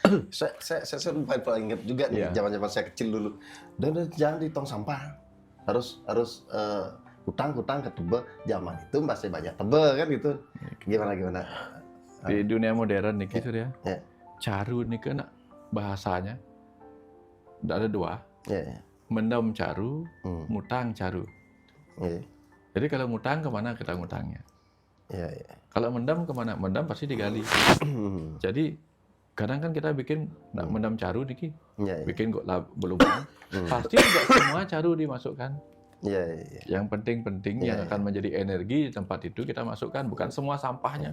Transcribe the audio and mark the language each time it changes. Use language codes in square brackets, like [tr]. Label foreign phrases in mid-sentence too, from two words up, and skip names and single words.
[id] saya lupa ingat juga nih zaman saya kecil dulu. Dan jangan di tong sampah, harus hutang ke Tebel. Zaman itu masih banyak Tebel kan gitu. Gimana? Di dunia modern nih gitu ya. Caru nih kan bahasanya ada dua. [ban] Mendam caru, mutang caru. [id] Jadi kalau mutang kemana kita ngutangnya? Kalau mendam kemana? Mendam pasti digali. Jadi kadang kan kita bikin [ban] mendam caru [id] nih, bikin kok belum. Pasti juga semua caru dimasukkan. Yang penting yang akan menjadi energi di tempat itu kita masukkan, bukan semua sampahnya.